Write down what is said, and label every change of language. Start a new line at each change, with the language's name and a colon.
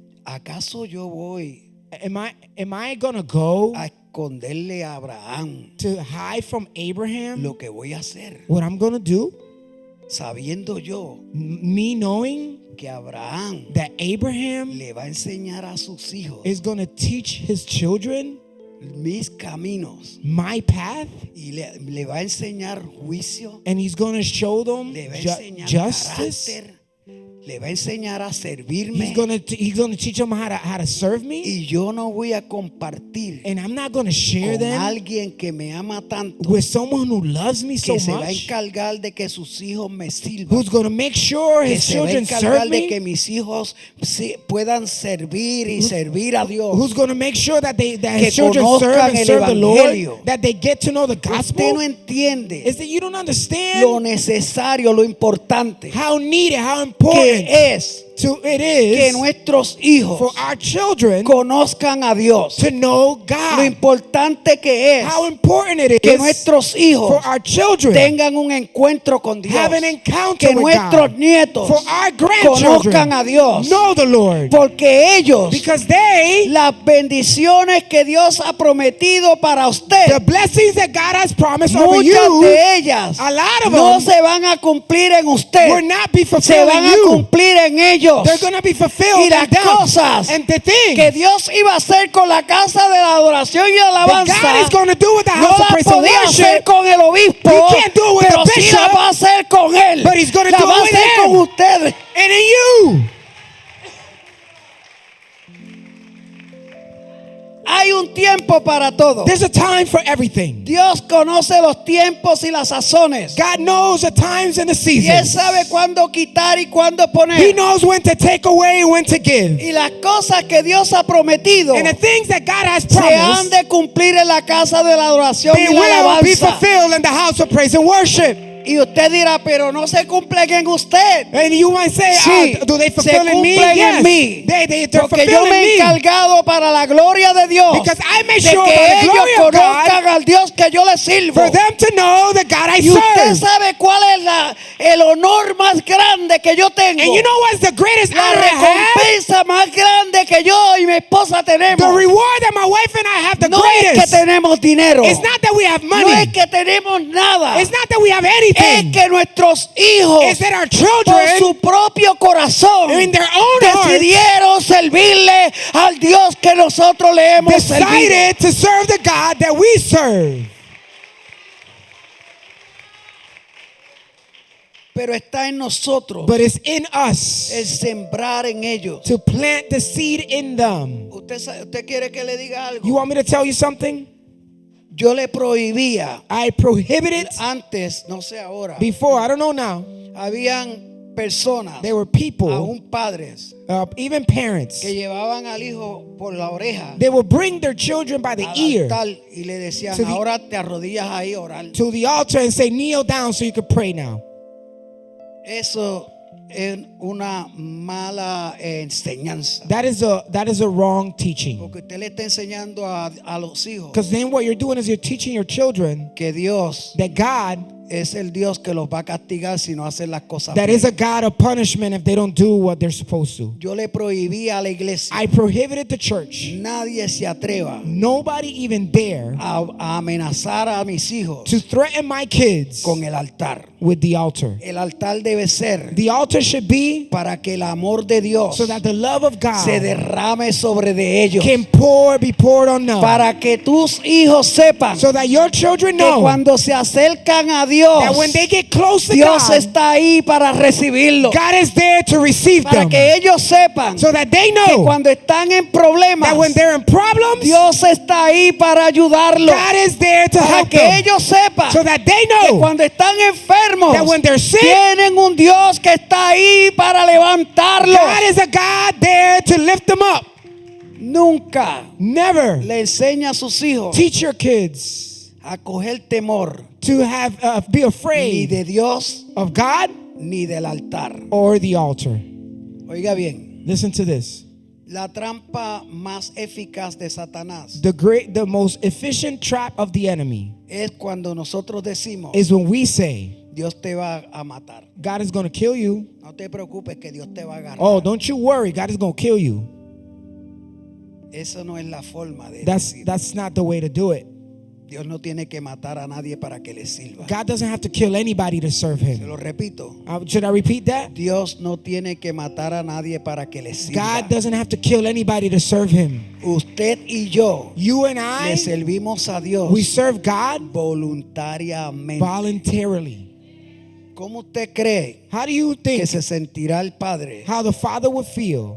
Spanish: ¿acaso yo voy
English: am I going to go
Spanish: a esconderle a Abraham
English: to hide from Abraham
Spanish: lo que voy a hacer?
English: what I'm going to do?
Spanish: Sabiendo yo
English: Me knowing
Spanish: que Abraham
English: that Abraham
Spanish: le va a enseñar a sus hijos
English: is going to teach his children
Spanish: mis caminos
English: my path,
Spanish: y le va a enseñar juicio,
English: and he's going to show them
Spanish: le va a enseñar
English: justice.
Spanish: carácter, le va a enseñar a servirme
English: He's going to teach them how to serve me,
Spanish: y yo no voy a compartir
English: and I'm not going to share
Spanish: con
English: them
Spanish: alguien que me ama tanto
English: with someone who loves me so
Spanish: que se va a
English: much,
Spanish: encargar de que sus hijos me sirvan,
English: who's going to make sure
Spanish: que
English: his
Spanish: se va a
English: children
Spanish: encargar
English: serve
Spanish: de que
English: me,
Spanish: mis hijos puedan servir y servir a Dios.
English: who's going to make sure that his
Spanish: Que
English: children serve
Spanish: conozcan
English: and
Spanish: el
English: serve the
Spanish: evangelio.
English: Lord, that they get to know the
Spanish: Usted
English: gospel.
Spanish: no entiende
English: Is that you don't
Spanish: lo
English: understand
Spanish: necesario, lo importante
English: how needed, how important
Spanish: que es que nuestros hijos
English: for our children
Spanish: conozcan a Dios.
English: to know
Spanish: Lo
English: God.
Spanish: importante que es
English: How important it
Spanish: que
English: is
Spanish: nuestros
English: for
Spanish: hijos
English: our children
Spanish: tengan un encuentro con Dios.
English: have an encounter
Spanish: Que
English: with
Spanish: nuestros
English: God.
Spanish: nietos
English: For our grandchildren
Spanish: conozcan a Dios.
English: know the Lord.
Spanish: Porque ellos,
English: Because they,
Spanish: las bendiciones que Dios ha prometido para
English: the
Spanish: usted,
English: blessings that God has promised over
Spanish: muchas
English: you,
Spanish: de ellas
English: a lot of
Spanish: no
English: them
Spanish: se van a cumplir en usted,
English: will not be
Spanish: se
English: fulfilled
Spanish: van
English: in
Spanish: a
English: you.
Spanish: cumplir en ellos.
English: They're going to be fulfilled
Spanish: Y
English: in
Spanish: las
English: them.
Spanish: cosas
English: And the
Spanish: que
English: things
Spanish: Dios iba a hacer con la casa de la adoración y
English: that God
Spanish: alabanza
English: is going to do with the
Spanish: no
English: house of
Spanish: las
English: praise and
Spanish: podía hacer
English: worship,
Spanish: con el obispo,
English: He can't do it with
Spanish: pero
English: the
Spanish: sí
English: bishop,
Spanish: la va a hacer con él,
English: but He's going to
Spanish: la
English: do
Spanish: va a
English: it with
Spanish: hacer con
English: him
Spanish: ustedes.
English: and in you.
Spanish: Hay un tiempo para todo.
English: There's a time for everything.
Spanish: Dios conoce los tiempos y las sazones.
English: God knows the times and the
Spanish: Y Él
English: seasons.
Spanish: sabe cuándo quitar y cuándo
English: He
Spanish: poner.
English: knows when to take away and when to give.
Spanish: Y las cosas que Dios ha prometido
English: And the things that God has
Spanish: se han
English: promised,
Spanish: de cumplir en la casa de la adoración
English: they
Spanish: y la
English: will be
Spanish: alabanza.
English: fulfilled in the house of praise and worship.
Spanish: Y usted dirá, pero no se cumplen en usted.
English: And you might say,
Spanish: Sí,
English: do they
Spanish: se
English: fulfill in me?
Spanish: cumplen
English: Yes,
Spanish: en mí.
English: they're
Spanish: Porque yo
English: fulfilled
Spanish: me he
English: in me.
Spanish: encargado para la gloria de Dios
English: Because I make
Spanish: de
English: sure
Spanish: que
English: by the
Spanish: ellos
English: glory of God,
Spanish: conozcan al Dios que yo les sirvo.
English: for them to know the God I
Spanish: Y usted
English: serve.
Spanish: sabe cuál es el honor más grande que yo tengo.
English: And you know what's the greatest
Spanish: La
English: honor I have?
Spanish: recompensa más grande que yo y mi esposa
English: The
Spanish: tenemos.
English: reward that my wife and I have, the
Spanish: No es que
English: greatest.
Spanish: tenemos dinero.
English: It's not that we have
Spanish: No es
English: money.
Spanish: que tenemos nada.
English: It's not that we have
Spanish: Es
English: anything.
Spanish: que nuestros hijos,
English: It's that our
Spanish: por
English: children,
Spanish: su propio corazón,
English: in their own hearts,
Spanish: decidieron servirle al Dios que nosotros le hemos servido.
English: decided to serve the God that we serve.
Spanish: Pero está en nosotros
English: But it's in us
Spanish: el sembrar en ellos.
English: to plant the seed in them.
Spanish: ¿Usted quiere que le diga algo?
English: You want me to tell you something?
Spanish: Yo le prohibía
English: I prohibited
Spanish: antes, no sé ahora,
English: before, I don't know now.
Spanish: habían personas,
English: There were people,
Spanish: aún padres,
English: even parents,
Spanish: que llevaban al hijo por la oreja
English: they would bring their children by the
Spanish: al
English: ear
Spanish: altar y le decían,
English: to the-
Spanish: ahora te arrodillas ahí a orar.
English: to the altar and say, kneel down so you can pray now.
Spanish: Eso es una mala enseñanza.
English: That is a wrong teaching.
Spanish: Porque usted le está enseñando a los hijos
English: Because then what you're doing is you're teaching your children
Spanish: que Dios
English: that God,
Spanish: es el Dios que los va a castigar si no hacen las cosas
English: that
Spanish: bien.
English: is a God of punishment if they don't do what they're supposed to.
Spanish: Yo le prohibí a la iglesia,
English: I prohibited the church.
Spanish: nadie se atreva
English: Nobody even dare
Spanish: a amenazar a mis hijos
English: to threaten my kids
Spanish: con el altar.
English: with the altar.
Spanish: El altar debe ser
English: The altar should be
Spanish: para que el amor de Dios
English: so that the love of
Spanish: se
English: God
Spanish: derrame sobre de ellos.
English: can be poured on them.
Spanish: Para que tus hijos sepan
English: So that your children
Spanish: que
English: know
Spanish: cuando se acercan a Dios,
English: that when they get close to
Spanish: Dios
English: God,
Spanish: está ahí para recibirlo.
English: God is there to receive
Spanish: Para
English: them.
Spanish: que ellos sepan
English: So that they
Spanish: que
English: know
Spanish: cuando están en problemas,
English: that when they're in problems,
Spanish: Dios está ahí para ayudarlos.
English: God is there to
Spanish: Para
English: help
Spanish: que
English: them.
Spanish: ellos sepan
English: So that they
Spanish: que
English: know
Spanish: cuando están enfermos,
English: that when they're sick,
Spanish: tienen un Dios que está ahí para levantarlos.
English: God is a God there to lift them up.
Spanish: Nunca
English: Never
Spanish: le enseña a sus hijos
English: teach your kids
Spanish: a coger temor
English: to have be
Spanish: ni
English: afraid
Spanish: de Dios
English: of God
Spanish: ni del altar.
English: or the altar.
Spanish: Oiga bien,
English: Listen to this.
Spanish: la trampa más eficaz de Satanás
English: The most efficient trap of the enemy
Spanish: es cuando nosotros decimos,
English: is when we say,
Spanish: Dios te va a matar.
English: God is going to kill you.
Spanish: No te preocupes que Dios te va a agarrar.
English: Oh, don't you worry. God is going to kill you.
Spanish: Eso no es la forma de
English: That's
Spanish: decir.
English: not the way to do it.
Spanish: Dios no tiene que matar a nadie para que le sirva.
English: God doesn't have to kill anybody to serve
Spanish: Se
English: him.
Spanish: lo repito.
English: Should I repeat that?
Spanish: Dios no tiene que matar a nadie para que le sirva.
English: God doesn't have to kill anybody to serve him.
Spanish: Usted y yo
English: You and
Spanish: le
English: I,
Spanish: servimos a Dios
English: we serve God
Spanish: voluntariamente.
English: voluntarily.
Spanish: ¿Cómo usted cree
English: How do you
Spanish: que
English: think
Spanish: se sentirá el Padre
English: how the Father would feel